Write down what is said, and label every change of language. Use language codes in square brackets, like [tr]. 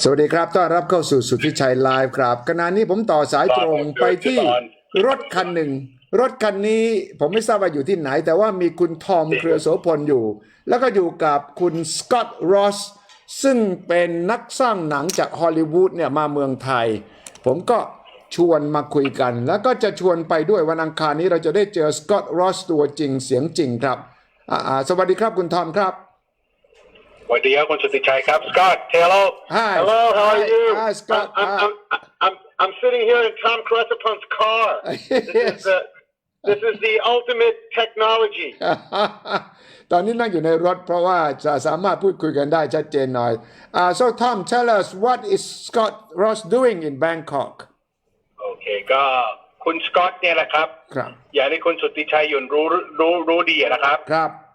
[th] สวัสดีครับต้อนรับเข้าสู่สุทธิชัยไลฟ์ครับขณะนี้ผมต่อสายตรงไปที่รถคันหนึ่งรถคันนี้ผมไม่ทราบว่าอยู่ที่ไหนแต่ว่ามีคุณทอมเครือโสพลอยู่แล้วก็อยู่กับคุณสกอตต์รอสซึ่งเป็นนักสร้างหนังจากฮอลลีวูดเนี่ยมาเมืองไทยผมก็ชวนมาคุยกันแล้วก็จะชวนไปด้วยวันอังคารนี้เราจะได้เจอสกอตต์รอสตัวจริงเสียงจริงครับสวัสดีครับคุณทอมครับ สวัสดีครับคุณสุทธิชัยครับ [en] Scott hello Hi hello how are you Hi Scott I'm sitting here in Tom Cresappun's car this is the ultimate technology [th] ตอนนี้นั่งอยู่ในรถเพราะว่าจะสามารถพูดคุยกันได้ชัดเจนหน่อย [en] So Tom tell us what is Scott Ross doing in Bangkok [th] โอเคก็คุณสกอตเนี่ยแหละครับอย่างที่คุณสุทธิชัยยุ่นรู้ดีนะครับ ครับ